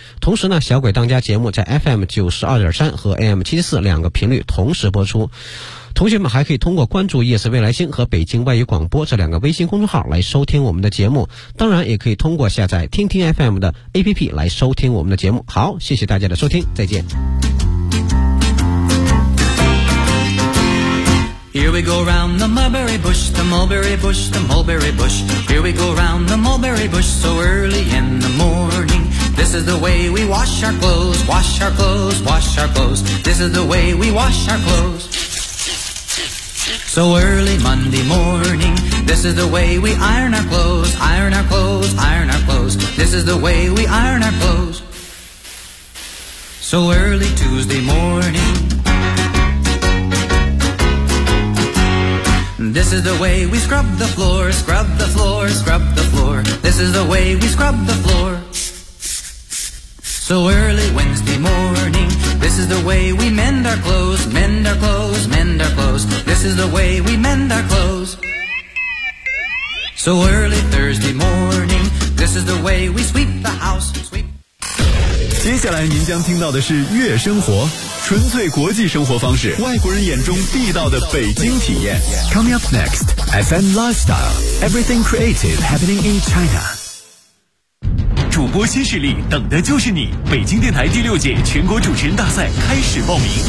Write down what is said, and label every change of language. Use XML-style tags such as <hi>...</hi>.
<zh>同时呢，小鬼当家节目在 FM92.3 和 AM74 两个频率同时播出，同学们还可以通过关注夜色未来星和北京外语广播这两个微信公众号来收听我们的节目，当然也可以通过下载听听 FM 的 APP 来收听我们的节目。好，谢谢大家的收听，再见。</zh> <en>Here we go round the mulberry bush, the mulberry bush, the mulberry bush. Here we go round the mulberry bush so early in the morning. This is the way we wash our clothes, wash our clothes, wash our clothes. This is the way we wash our clothes. So early Monday morning, this is the way we iron our clothes, iron our clothes, iron our clothes. This is the way we iron our clothes. So early Tuesday morning, this is the way we scrub the floor, scrub the floor, scrub the floor. This is the way we scrub the floor. So early Wednesday morning, this is the way we mend our clothes, mend our clothes, mend our clothes. This is the way we mend our clothes. So early Thursday morning, this is the way we sweep the house, sweep.</en> <zh>接下来您将听到的是月生活，纯粹国际生活方式，外国人眼中地道的北京体验。</zh> <en>Coming up next, FM Lifestyle, everything creative happening in China.</en> <zh>主播新势力等的就是你，北京电台第六届全国主持人大赛开始报名。</zh>